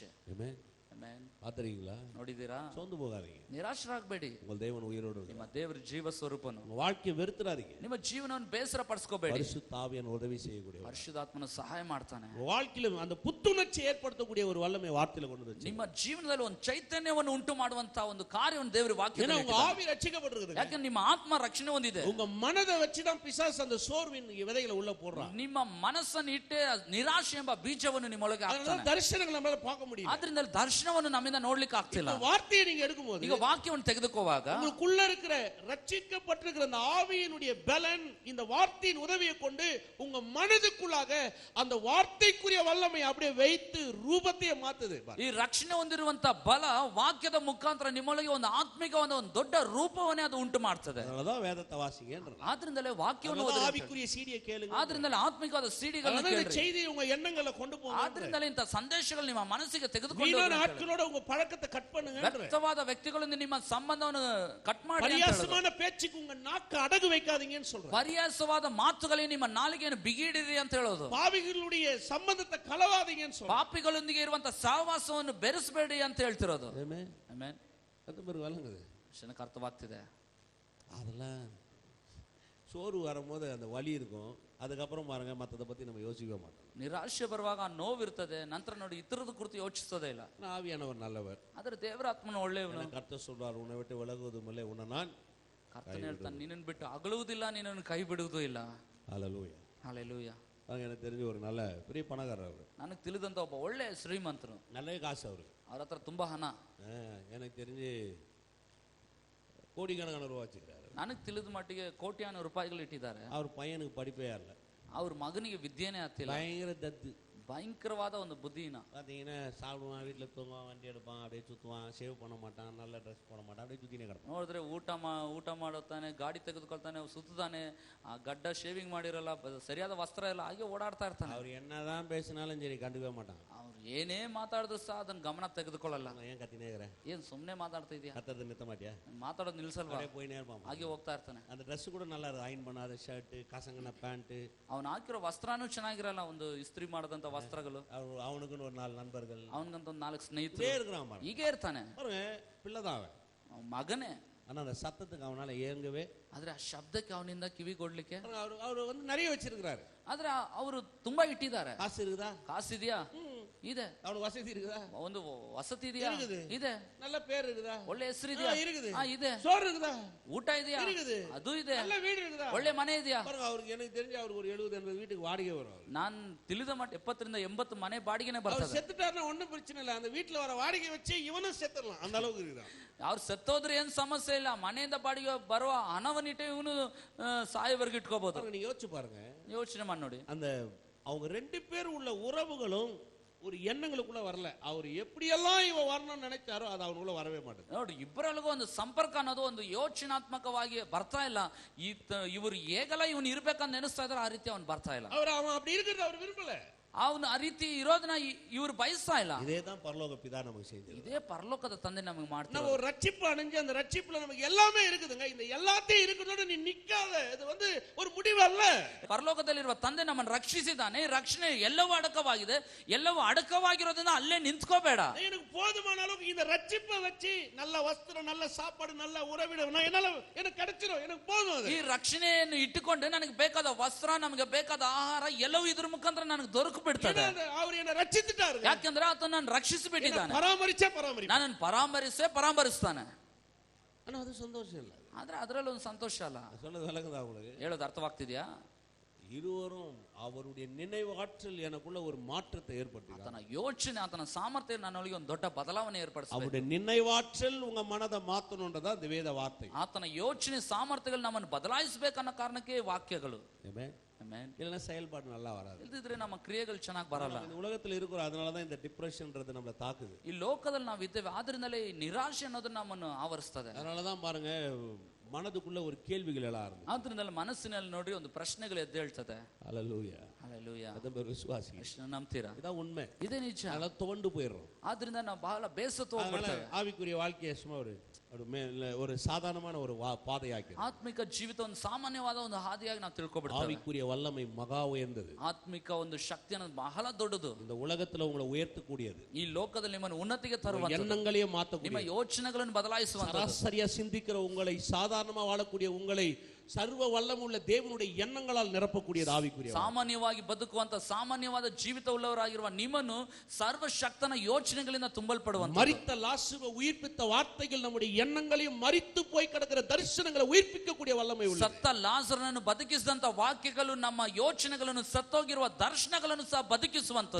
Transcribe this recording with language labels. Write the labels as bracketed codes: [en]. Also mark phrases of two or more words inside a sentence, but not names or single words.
[kn] ಆಮೆನ್. [ta] Amen. பார்த்துறீங்களா? [kn] ನೋಡಿದೀರಾ? [ta] சோர்ந்து போகாதீங்க. [kn] ನಿರಾಶರಾಗಬೇಡಿ. [ta] உங்கள் தேவன் உயிரோடு [kn] ನಿಮ್ಮ [ta] இருக்கிறார். [kn] ದೇವರ ಜೀವ ಸ್ವರೂಪನು. [ta] உங்க வாழ்க்கையை வெறுத்துறாதீங்க. [kn] ನಿಮ್ಮ ಜೀವನವನ್ನು ಬೇಸರ ಪಡಿಸ್ಕೋಬೇಡಿ. [ta] பரிசுத்த ஆவியானவர் உதவி செய்யக்கூடியவர். [kn] ಪರಿಶುದ್ಧಾತ್ಮನು ಸಹಾಯ ಮಾಡ್ತಾನೆ. [ta] உங்க வாழ்க்கையில அந்த புத்துணர்ச்சி ஏற்படுத்தக்கூடிய ஒரு வல்லமை வார்த்தையில கொண்டு வந்து [kn] ನಿಮ್ಮ ಜೀವನದಲ್ಲಿ ಒಂದು ಚೈತನ್ಯವನ್ನು ಉಂಟು ಮಾಡುವಂತ ಒಂದು ಕಾರ್ಯವನ್ನು ದೇವರ ವಾಕ್ಯದಲ್ಲಿ [ta] உங்க ஆவி ரட்சிக்கப்பட்டிருக்குது. [kn] ಯಾಕಂದ್ರೆ ನಿಮ್ಮ ಆತ್ಮ ರಕ್ಷಣೆ ಹೊಂದಿದೆ. [ta] உங்க மனதை வச்சு தான் பிசாசு அந்த சோர்வின் விதைகளை உள்ள போடுறான். [kn] ನಿಮ್ಮ ಮನಸ್ಸನ್ನು ಇಟ್ಟೆ ನಿರಾಶೆ ಎಂಬ ಬೀಜವನ್ನು ನಿಮ್ಮೊಳಗೆ ಹಾಕ್ತಾನೆ. [ta] ದರ್ಶನங்களை நம்மால பார்க்க முடியும். [kn] ಆದ್ರಿಂದ ದರ್ಶನವನ್ನು ನಮ್ಮಿಂದ ನೋಡ್ಲಿಕ್ಕೆ ಆಗ್ತಿಲ್ಲ. [ta] வார்த்தையை நீங்க எடுக்கும்போது [kn] ಈಗ ವಾಕ್ಯವನ್ನು ತೆಗೆದುಕೊಳ್ಳುವಾಗ [ta] உங்களுக்குள்ள இருக்கிற ரட்சிக்கப்பட்டிருக்கிற அந்த ஆவியினுடைய பலன் இந்த வார்த்தையின் உதவியை கொண்டு உங்க மனதுக்குள்ளாக அந்த வார்த்தைக்குரிய வல்லமை அப்படியே வைத்து ரூபத்தையே மாத்துது. [kn] ಈ ರಕ್ಷಣೆ ಹೊಂದಿರುವಂತ ಬಲ ವಾಕ್ಯದ ಮುಖಾಂತರ ನಿಮ್ಮೊಳಗೆ ಒಂದು ಆತ್ಮಿಕವಾದ ಒಂದು ದೊಡ್ಡ ರೂಪವನ್ನೇ ಅದು ಉಂಟು ಮಾಡ್ತದೆ. [ta] அதனாலதான் வேதத்தை வாசிங்கன்றது. [kn] ಆದ್ರಿಂದಲೇ ವಾಕ್ಯವನ್ನು [ta] ஆவிக்குரிய சீடியை கேளுங்க. [kn] ಆದ್ರಿಂದಲೇ ಆತ್ಮಿಕವಾದ ಸಿಡಿಗಳನ್ನು ಕೇಳಿ. [ta] செய்தி உங்க எண்ணங்களை கொண்டு போங்க. [kn] ಆದ್ರಿಂದಲೇ ಇಂತ ಸಂದೇಶಗಳು ನಿಮ್ಮ ಮನಸ್ಸಿಗೆ ತೆಗೆದುಕೊಂಡು [ta] வீணான ஆட்களோட உங்க பழக்கத்தை கட் பண்ணுங்க. [kn] ವ್ಯರ್ಥವಾದ ವ್ಯಕ್ತಿಗಳಿಂದ ನಿಮ್ಮ ಸಂಬಂಧವನ್ನು ಕಟ್ ಮಾಡಿ. [ta] பரியாசமான பேச்சுக்கு உங்க நாக்கு அடகு வைக்காதீங்கன்னு சொல்றேன். [kn] ಪರ್ಯಾಸವಾದ ಮಾತುಗಳಿಗೆ ನಿಮ್ಮ ನಾಲಿಗೆಯನ್ನು ಬಿಗಿಡಿರಿ ಅಂತ ಹೇಳೋದು. [ta] பாவிகளுடைய சம்பந்தத்தை கலவாதீங்கன்னு சொல்றேன். [kn] ಪಾಪಿಗಳೊಂದಿಗೆ ಇರುವಂತ ಸಹವಾಸವನ್ನು ಬೆರೆಸಬೇಡಿ ಅಂತ ಹೇಳ್ತಿರೋದು. [ta] ஆமென். [kn] ಆಮೆನ್. [ta] அது பேர் வழங்குது. [kn] ಜನಕ್ಕೆ ಅರ್ಥವಾಗ್ತಿದೆ. [ta] அதெல்லாம் சோறு வரும்போது அந்த வலி இருக்கும். அதுக்கப்புறம் பாருங்க மற்றதை பத்தி நம்ம யோசிக்கவே மாட்டோம். [kn] ನಿರಾಶೆ ಬರುವಾಗ ನೋವಿರ್ತದೆ, ನಂತರ ನೋಡಿ ಇತರದ ಕುರಿತು ಯೋಚಿಸೋದೇ ಇಲ್ಲ. [ta] ஆவியானவர் நல்லவர். [kn] ಆದ್ರೆ ದೇವರ ಆತ್ಮನ ಒಳ್ಳೆಯವನು. [ta] கர்த்தர் சொல்றார், உன்னை விட்டு விலகுவதும் இல்லை, உன்னை நான் [kn] ಕರ್ತನ ಹೇಳ್ತಾನೆ, ನಿನ್ನನ್ನು ಬಿಟ್ಟು ಅಗಲುವುದಿಲ್ಲ, ನಿನ್ನನ್ನು ಕೈ ಬಿಡುವುದೂ ಇಲ್ಲ. [ta] ஹல்லேலூயா. [kn] ಹಲ್ಲೆಲೂಯಾ. [ta] எனக்கு தெரிஞ்ச ஒரு நல்ல பெரிய பணக்காரர் அவர். [kn] ನನಗೆ ತಿಳಿದಂತ ಒಬ್ಬ ಒಳ್ಳೆ ಶ್ರೀಮಂತರು. [ta] நல்ல காசு அவருக்கு. [kn] ಅವ್ರ ಹತ್ರ ತುಂಬಾ ಹಣ. [ta] எனக்கு தெரிஞ்சு கோடிக்கணக்கான ரூபா வச்சுக்கிறாரு. [kn] ನನಗೆ ತಿಳಿದ ಮಟ್ಟಿಗೆ ಕೋಟ್ಯಾನು ರೂಪಾಯಿಗಳು ಇಟ್ಟಿದ್ದಾರೆ. [ta] அவர் பையனுக்கு படிப்பே இல்ல. [kn] ಅವ್ರ ಮಗನಿಗೆ ವಿದ್ಯೆನೇ ಆಗ್ತಿಲ್ಲ. [ta] பயங்கர தத்து. [kn] ಭಯಂಕರವಾದ ಒಂದು ಬುದ್ಧಿನ. [ta] பார்த்தீங்கன்னா சாப்பிடுவான், வீட்டில் தூங்குவான், வண்டி எடுப்பான், அப்படியே சுற்றுவான், சேவ் பண்ண மாட்டான், நல்ல ட்ரெஸ் போட மாட்டான், அப்படியே சுற்றினே கிடப்பான். [kn] ನೋಡಿದ್ರೆ ಊಟ ಮಾಡುತ್ತಾನೆ, ಗಾಡಿ ತೆಗೆದುಕೊಳ್ತಾನೆ, ಸುತ್ತಾನೆ, ಆ ಗಡ್ಡ ಶೇವಿಂಗ್ ಮಾಡಿರಲ್ಲ, ಸರಿಯಾದ ವಸ್ತ್ರ ಇಲ್ಲ, ಹಾಗೆ ಓಡಾಡ್ತಾ ಇರ್ತಾನೆ. [ta] அவர் என்னதான் பேசினாலும் சரி கண்டுக்கவே மாட்டான். [kn] ಅವ್ರು ಏನೇ ಮಾತಾಡಿದ್ರು ಸಹ ಅದನ್ನ ಗಮನ ತೆಗೆದುಕೊಳ್ಳಲ್ಲ. [ta] ஏன் கத்தினே இருக்கிறேன், [kn] ಏನ್ ಸುಮ್ನೆ ಮಾತಾಡ್ತಾ ಇದೀಯಾ, [ta] கத்துறது நிறுத்த மாட்டியா, [kn] ಮಾತಾಡೋದು ನಿಲ್ಸಲ್ವಾ, [ta] அப்படியே போயினே இருப்பான். [kn] ಹಾಗೆ ಹೋಗ್ತಾ ಇರ್ತಾನೆ. [ta] அந்த ட்ரெஸ் கூட நல்லா இருக்கும், அயன் பண்ணாத ஷர்ட், கசங்கின பேண்ட். [kn] ಅವ್ನು ಹಾಕಿರೋ ವಸ್ತ್ರನೂ ಚೆನ್ನಾಗಿರಲ್ಲ, ಒಂದು ಇಸ್ತ್ರಿ ಮಾಡದಂತ ವಸ್ತ್ರಗಳು. [ta] அவனுக்குன்னு ஒரு 4 நண்பர்கள், [kn] ಅವನಿಗಂತ ಒಂದು 4 ಸ್ನೇಹಿತರು [ta] இருக்கிறான் பாருங்க. [kn] ಹೀಗೆ ಇರ್ತಾನೆ. [ta] பாருங்க, பிள்ளைதான் அவன், [kn] ಅವ್ನ್ ಮಗನೇ. [ta] ஆனா அந்த சத்தத்துக்கு அவனால ஏங்கவே. [kn] ಆದ್ರೆ ಆ ಶಬ್ದಕ್ಕೆ ಅವನಿಂದ ಕಿವಿ ಕೊಡ್ಲಿಕ್ಕೆ. [ta] அவர் வந்து நிறைய வச்சிருக்கிறாரு. [kn] ಆದ್ರೆ ಅವರು ತುಂಬಾ ಇಟ್ಟಿದ್ದಾರೆ. [ta] காசு இருக்குதா, [kn] ಕಾಸಿದ್ಯಾ, ಇದೆ. [ta] அவனுக்கு வசதி இருக்குதா, [kn] ಒಂದು ವಸತಿ ಇದೆಯಾ, ಇದೆ. [ta] நல்ல பேர் இருக்குதா, [kn] ಒಳ್ಳೆ ಹೆಸರು ಇದೆಯಾ, [ta] இருக்குது. [kn] ಇದೆ. [ta] சோறு இருக்குதா, [kn] ಊಟ ಇದೆಯಾ, [ta] இருக்குது. [kn] ಅದು ಇದೆ. [ta] நல்ல வீடு இருக்குதா, [kn] ಒಳ್ಳೆ ಮನೆ ಇದೆಯಾ. [ta] பாருங்க, அவருக்கு எனக்கு தெரிஞ்சு அவருக்கு ஒரு 70-80 வீட்டுக்கு வாடகை வரும். [kn] ನಾನ್ ತಿಳಿದ ಮಟ್ಟ 70-80 ಮನೆ ಬಾಡಿಗೆನೆ [ta] அவர் [kn] ಬರ್ತದೆ. [ta] செத்துட்டாருன்னா ஒண்ணும் பிரச்சனை இல்ல, அந்த வீட்டுல வர வாடகை வச்சு இவனும் செத்துடலாம், அந்த அளவுக்கு இருக்குதா. [kn] ಅವ್ರು ಸತ್ತೋದ್ರೆ ಏನ್ ಸಮಸ್ಯೆ ಇಲ್ಲ, ಮನೆಯಿಂದ ಬಾಡಿಗೆ ಬರುವ ಹಣವನ್ನಿಟ್ಟೆ ಇವನು ಸಾಯವರೆಗೂ ಇಟ್ಕೋಬಹುದು. [ta] நீங்க யோசிச்சு பாருங்க, [kn] ಯೋಚನೆ ಮಾಡಿ ನೋಡಿ. [ta] அந்த அவங்க 2 பேர் உள்ள உறவுகளும் ஒரு எண்ணங்களுக்குள்ள வரல. அவர் எப்படியெல்லாம் இவ வரணும்னு நினைச்சாரோ அது அவனுக்குள்ள வரவே மாட்டேங்குது. [kn] ನೋಡಿ, ಇಬ್ಬರಲ್ಲಿಗೂ ಒಂದು ಸಂಪರ್ಕ ಅನ್ನೋದು ಒಂದು ಯೋಚನಾತ್ಮಕವಾಗಿ ಬರ್ತಾ ಇಲ್ಲ. ಇವರು ಹೇಗಲ್ಲ ಇವನು ಇರ್ಬೇಕಂತ ನೆನೆಸ್ತಾ ಇದಾರೆ, ಆ ರೀತಿ ಅವನು ಬರ್ತಾ ಇಲ್ಲ. [ta] அவன் அப்படி இருக்கிறது அவர் விரும்பல. [kn] ಅವನು ಆ ರೀತಿ ಇರೋದನ್ನ ಇವರು ಬಯಸ್ತಾ ಇಲ್ಲ. [ta] இதேதான் பரலோக பிதா நமக்கு செஞ்சது. [kn] ಇದೇ ಪರಲೋಕದ ತಂದೆ ನಮಗೆ ಮಾಡ್ತಾರೆ. [ta] நம்ம ஒரு ரட்சிப்பு அடைஞ்சு அந்த ரட்சிப்புல நமக்கு எல்லாமே இருக்குதுங்க. இந்த எல்லாத்தையும் இருக்கணும்னு நீ நிக்காத, இது வந்து ஒரு முடிவு அல்ல. [kn] ಪರಲೋಕದಲ್ಲಿರುವ ತಂದೆ ನಮ್ಮನ್ನು ರಕ್ಷಿಸಿದ್ದಾನೆ. ರಕ್ಷಣೆ ಎಲ್ಲವೂ ಅಡಕವಾಗಿದೆ. ಎಲ್ಲವೂ ಅಡಕವಾಗಿರೋದ್ರಿಂದ ಅಲ್ಲೇ ನಿಂತ್ಕೋಬೇಡ. [ta] எனக்கு போதுமான அளவுக்கு இந்த ரட்சிப்பை வச்சு நல்ல வஸ்திரம், நல்ல சாப்பாடு, நல்ல உறவிடம் என்னால எனக்கு கிடைச்சிரும், எனக்கு போதும் அது. [kn] ಈ ರಕ್ಷಣೆಯನ್ನು ಇಟ್ಟುಕೊಂಡು ನನಗೆ ಬೇಕಾದ ವಸ್ತ್ರ, ನಮಗೆ ಬೇಕಾದ ಆಹಾರ ಎಲ್ಲವೂ ಇದ್ರ ಮುಖಾಂತರ ನನಗೆ ದೊರಕು ಬಿಡ್ತದೆ. [ta] அவர் என்ன ரட்சித்துட்டாரு. [kn] ಯಾಕೆಂದ್ರೆ ಆತ ನನ್ನ ರಕ್ಷಿಸಿಬಿಟ್ಟಿದ್ದಾನೆ. [ta] பராமரிப்பார். [kn] ನನ್ನನ್ನು ಪರಾಮರಿಸ್ತಾನೆ. [ta] ஆனா அது சந்தோஷம் இல்ல. [kn] ಆದ್ರೆ ಅದರಲ್ಲಿ ಒಂದು ಸಂತೋಷ ಅಲ್ಲ. [ta] சொன்னது விளங்குதா உங்களுக்கு? [kn] ಹೇಳೋದು ಅರ್ಥವಾಗ್ತಿದ್ಯಾ? [ta] இருவரும் அவருடைய நினைவாற்றல் எனக்குள்ள ஒரு மாற்றத்தை ஏற்படுத்தி, [kn] ಆತನ ಯೋಚನೆ, ಆತನ ಸಾಮರ್ಥ್ಯ ನನ್ನೊಳಗೆ ಒಂದು ದೊಡ್ಡ ಬದಲಾವಣೆ ಏರ್ಪಡಿಸಬೇಕು. [ta] அவருடைய நினைவாற்றல் உங்க மனதை மாத்தணும்ன்றதா இந்த வேத வார்த்தை. [kn] ಆತನ ಯೋಚನೆ ಸಾಮರ್ಥ್ಯಗಳು ನಮ್ಮನ್ನು ಬದಲಾಯಿಸಬೇಕನ್ನೋ ಕಾರಣಕ್ಕೆ ವಾಕ್ಯಗಳು. ಆಮೆನ್. [ta] இல்லைன்னா செயல்பாடு நல்லா வராது. [kn] ಇಲ್ದಿದ್ರೆ ನಮ್ಮ ಕ್ರಿಯೆಗಳು ಚೆನ್ನಾಗಿ ಬರಲ್ಲ. [ta] இந்த உலகத்துல இருக்கிறோம், அதனாலதான் இந்த டிப்ரெஷன்ன்றது நம்மள தாக்குது. [kn] ಈ ಲೋಕದಲ್ಲಿ ನಾವು ಇದ್ದೇವೆ, ಆದ್ರಿಂದಲೇ ಈ ನಿರಾಶೆ ಅನ್ನೋದು ನಮ್ಮನ್ನು ಆವರಿಸ್ತದೆ. [ta] அதனாலதான் பாருங்க, மனதுக்குள்ள ஒரு கேள்விகள் எல்லாம் ஆரம்பிக்கும். [kn] ಆದ್ರಿಂದಲೇ ಮನಸ್ಸಿನಲ್ಲಿ ನೋಡಿ ಒಂದು ಪ್ರಶ್ನೆಗಳು ಎದ್ದೇಳ್ತದೆ. [ta] ஹல்லேலூயா. [kn] ಹಲ್ಲೆಲೂಯಾ. [ta] அதான் பேர் விசுவாசி. [kn] ಎಷ್ಟು ನಂಬ್ತೀರಾ? [ta] இதான் உண்மை. [kn] ಇದೇ ನಿಜ. [ta] அதனால துவண்டு போயிடுறோம். [kn] ಆದ್ರಿಂದ ನಾವು ಬಹಳ ಬೇಸತ್ತು ಹೋಗ್ಬಿಡ್ತೇವೆ. [ta] ஆவிக்குரிய வாழ்க்கையை சும்மா ஒரு ஒரு சாதாரணமான ஒரு பாதையாக்கி [kn] ಆತ್ಮಿಕ ಜೀವಿತ ಒಂದು ಸಾಮಾನ್ಯವಾದ ಒಂದು ಹಾದಿಯಾಗಿ ನಾವು ತಿಳ್ಕೊಬಿಡ್ತೇವೆ. [ta] ஆவிக்குரிய வல்லமை மகா உயர்ந்தது. [kn] ಆತ್ಮಿಕ ಒಂದು ಶಕ್ತಿ ಅನ್ನೋದು ಬಹಳ ದೊಡ್ಡದು. [ta] இந்த உலகத்துல உங்களை உயர்த்தக்கூடியது. [kn] ಈ ಲೋಕದಲ್ಲಿ ನಿಮ್ಮನ್ನು ಉನ್ನತಿಗೆ ತರುವಂತದ್ದು, [ta] எண்ணங்களையே மாத்தக்கூடிய, [kn] ನಿಮ್ಮ ಯೋಚನೆಗಳನ್ನು ಬದಲಾಯಿಸುವಂತದ್ದು, [ta] சராசரியா சிந்திக்கிற உங்களை, சாதாரணமா வாழக்கூடிய உங்களை சர்வ வல்லமுள்ள தேவனுடைய எண்ணங்களால் நிரப்பக்கூடியது ஆவிக்குரிய. [kn] ಸಾಮಾನ್ಯವಾಗಿ ಬದುಕುವಂತ ಸಾಮಾನ್ಯವಾದ ಜೀವಿತ ಉಳ್ಳವರಾಗಿರುವ ನಿಮ್ಮನ್ನು ಸರ್ವಶಕ್ತನ ಯೋಚನೆಗಳಿಂದ ತುಂಬಲ್ಪಡುವಂತ, [ta] மரித்த லாசருவை உயிர்ப்பித்த வார்த்தைகள் நம்முடைய எண்ணங்களையும் மரித்து போய் கிடக்கிற தரிசனங்களை உயிர்ப்பிக்கக்கூடிய வல்லமை உள்ளது. [kn] ಸತ್ತ ಲಾಜರನನ್ನು ಬದುಕಿಸಿದಂತ ವಾಕ್ಯಗಳು ನಮ್ಮ ಯೋಚನೆಗಳನ್ನು, ಸತ್ತೋಗಿರುವ ದರ್ಶನಗಳನ್ನು ಸಹ ಬದುಕಿಸುವಂತದ್ದು.